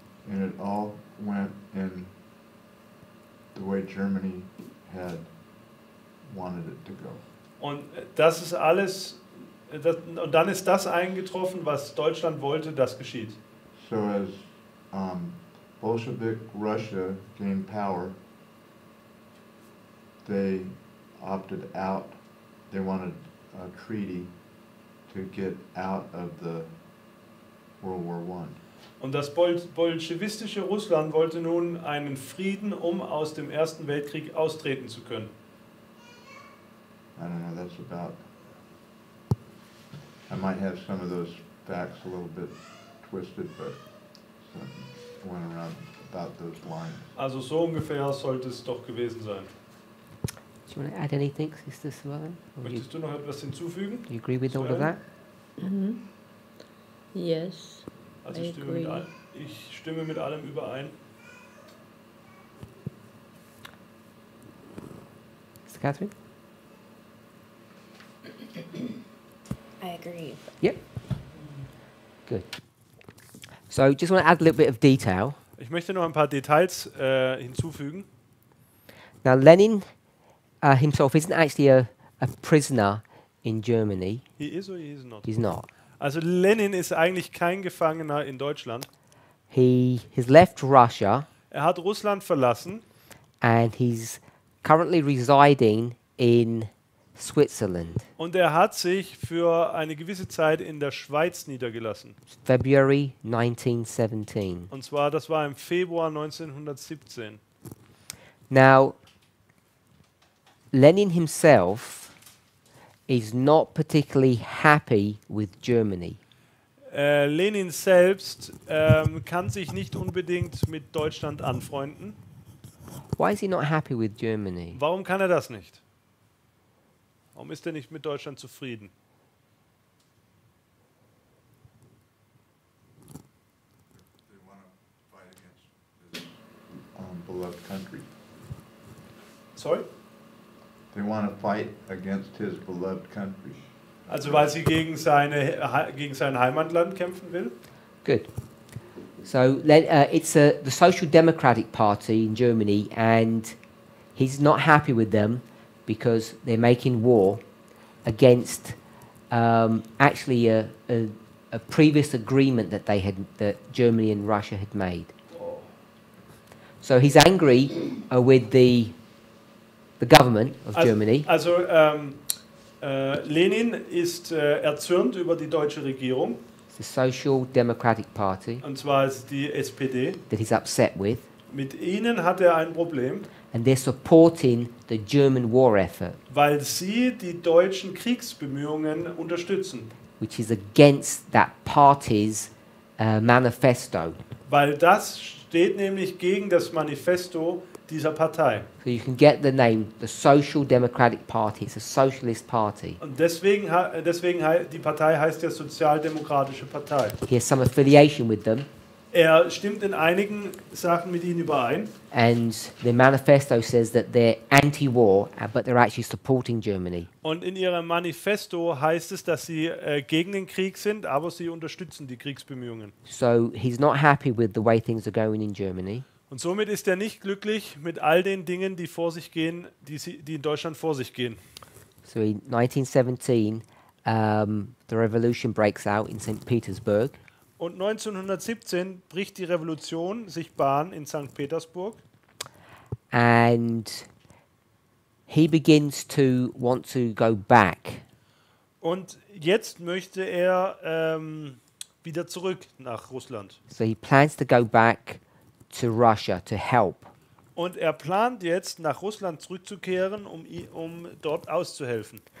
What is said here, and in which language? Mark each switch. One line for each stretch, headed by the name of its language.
English: And it all went in the way Germany had wanted it to go.
German: Und das ist alles, und dann ist das eingetroffen, was Deutschland wollte, das geschieht.
English: So as Bolshevik Russia gained power, they opted out. They wanted a treaty to get out of the World War I.
German: Und das bolschewistische Russland wollte nun einen Frieden, um aus dem Ersten Weltkrieg austreten zu können.
English: I don't know, that's about, I might have some of those facts a little bit twisted, but something went around about those lines.
German: Also so ungefähr sollte es doch gewesen sein.
English: Do you want to add anything, Sister Suellen?
German: Möchtest du noch etwas hinzufügen?
English: Do you agree with all of that? Yes.
German: Also
English: I agree.
German: ich stimme mit allem überein.
English: Sister Catherine? I agree. Yep. Good. So just want to add a little bit of detail.
German: Ich möchte noch ein paar Details hinzufügen.
English: Now Lenin himself isn't actually a prisoner in Germany. He is or he is not? He's not.
German: Also Lenin ist eigentlich kein Gefangener in Deutschland.
English: He has left Russia
German: Er hat Russland verlassen
English: and he's currently residing in Switzerland.
German: und er hat sich für eine gewisse Zeit in der Schweiz niedergelassen.
English: February 1917.
German: Und zwar, das war im Februar 1917.
English: Now, Lenin himself is not particularly happy with Germany.
German: Lenin selbst kann sich nicht unbedingt mit Deutschland anfreunden.
English: Why is he not happy with Germany?
German: Warum kann er das nicht? Warum ist er nicht mit Deutschland zufrieden?
English: They want to fight against his beloved country. Sorry? They want to fight against his beloved country.
German: Also weil sie gegen sein Heimatland kämpfen will?
English: Good. So it's the Social Democratic Party in Germany, and he's not happy with them because they're making war against actually a previous agreement that Germany and Russia had made. So he's angry with the government of Germany.
German: Also Lenin ist erzürnt über die deutsche Regierung,
English: It's the Social Democratic Party
German: und zwar ist die SPD.
English: that he's upset with,
German: Mit ihnen hat er ein Problem,
English: and they're supporting the German war effort,
German: weil sie die deutschen Kriegsbemühungen unterstützen.
English: which is against that party's manifesto.
German: Weil das steht nämlich gegen das Manifesto dieser Partei.
English: So you can get the name, the Social Democratic Party. It's a socialist party.
German: Und deswegen die Partei heißt ja Sozialdemokratische Partei.
English: He has some affiliation with them,
German: Er stimmt in einigen Sachen mit ihnen überein.
English: and the manifesto says that they're anti-war, but they're actually supporting Germany.
German: Und in ihrem Manifesto heißt es, dass sie gegen den Krieg sind, aber sie unterstützen die Kriegsbemühungen.
English: So he's not happy with the way things are going in Germany.
German: Und somit ist er nicht glücklich mit all den Dingen, die vor sich gehen, die in Deutschland vor sich gehen.
English: So in 1917, the revolution breaks out in St. Petersburg.
German: Und 1917 bricht die Revolution sich Bahn in St. Petersburg.
English: And he begins to want to go back.
German: Und jetzt möchte er wieder zurück nach Russland.
English: So he plans to go back to Russia to help.
German: Und er plant jetzt, nach Russland zurückzukehren, um dort auszuhelfen.